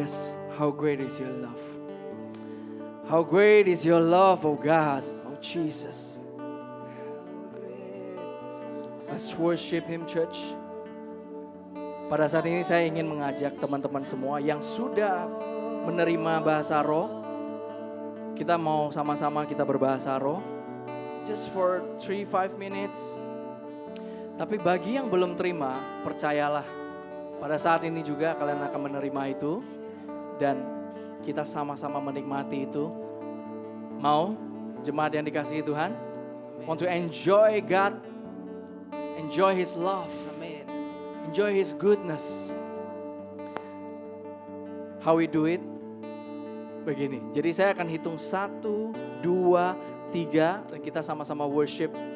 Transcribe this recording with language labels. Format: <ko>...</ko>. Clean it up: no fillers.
<en>Yes, how great is your love. How great is your love, oh God, oh Jesus. Let's worship Him, church.</en> <id>Pada saat ini saya ingin mengajak teman-teman semua yang sudah menerima bahasa roh. Kita mau sama-sama kita berbahasa roh.</id> <en>Just for 3-5 minutes.</en> <id>Tapi bagi yang belum terima, percayalah. Pada saat ini juga kalian akan menerima itu. Dan kita sama-sama menikmati itu. Mau jemaat yang dikasihi Tuhan?</id> <en>Want to enjoy God, enjoy His love, enjoy His goodness. How we do it?</en> <id>Begini, jadi saya akan hitung 1, 2, 3 dan kita sama-sama worship.</id>